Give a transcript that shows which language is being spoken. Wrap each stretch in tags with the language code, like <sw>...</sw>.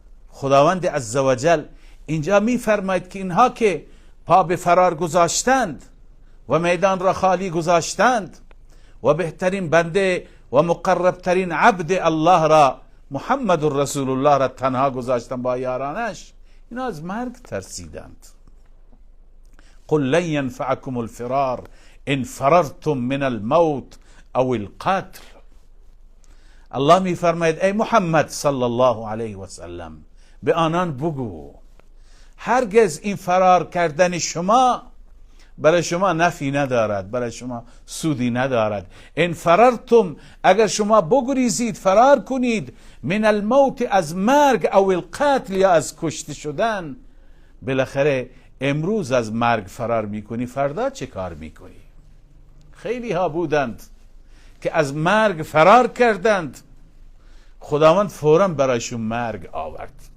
<fa>خداوند عزوجل اینجا میفرماید که اینها که پا به فرار گذاشتند و میدان را خالی گذاشتند و بهترین بنده و مقربترین عبد الله را محمد رسول الله را تنها گذاشتند با یارانش، اینا از مرگ ترسیدند.</fa> <ar>قل لن ینفعکم الفرار ان فررتم من الموت او القتل.</ar> <fa>الله میفرماید ای محمد صلی الله علیه و سلم به آنان بگو هرگز این فرار کردن شما برای شما نفی ندارد، برای شما سودی ندارد. ان فررتم، اگر شما بگریزید، فرار کنید، من الموت، از مرگ، او القتل، یا از کشته شدن، بالاخره امروز از مرگ فرار میکنی، فردا چه کار میکنی؟ خیلی ها بودند که از مرگ فرار کردند، خداوند فوراً برایشون مرگ آورد.</fa>